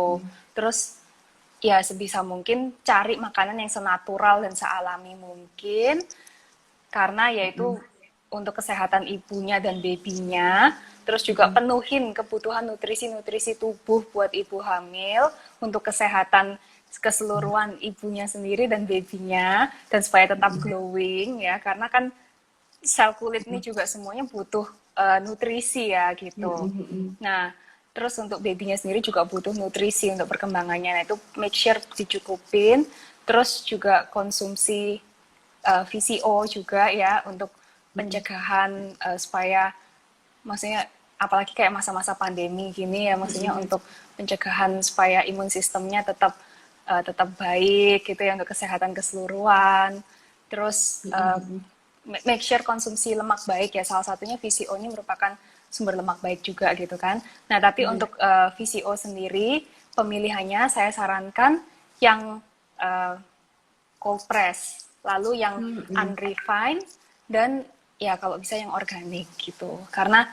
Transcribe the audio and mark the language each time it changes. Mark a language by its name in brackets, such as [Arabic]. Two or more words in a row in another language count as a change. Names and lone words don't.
[Indonesian] Terus ya sebisa mungkin cari makanan yang senatural dan sealami mungkin, karena yaitu untuk kesehatan ibunya dan babynya, terus juga penuhin kebutuhan nutrisi-nutrisi tubuh buat ibu hamil untuk kesehatan keseluruhan ibunya sendiri dan babynya, dan supaya tetap glowing ya, karena kan sel kulit ini juga semuanya butuh nutrisi ya gitu. Nah, terus untuk babynya sendiri juga butuh nutrisi untuk perkembangannya. Nah, itu [English] make sure [Indonesian] dicukupin. Terus juga konsumsi VCO juga ya untuk pencegahan supaya maksudnya apalagi kayak masa-masa pandemi gini ya, maksudnya untuk pencegahan supaya imun sistemnya tetap baik gitu ya untuk kesehatan keseluruhan. Terus [English] make sure [Indonesian] konsumsi lemak baik ya, salah satunya VCO ini merupakan sumber lemak baik juga gitu kan. Nah tapi untuk VCO sendiri pemilihannya saya sarankan yang uh, [English] cold press, [Indonesian] lalu yang unrefined, dan ya kalau bisa yang organik gitu.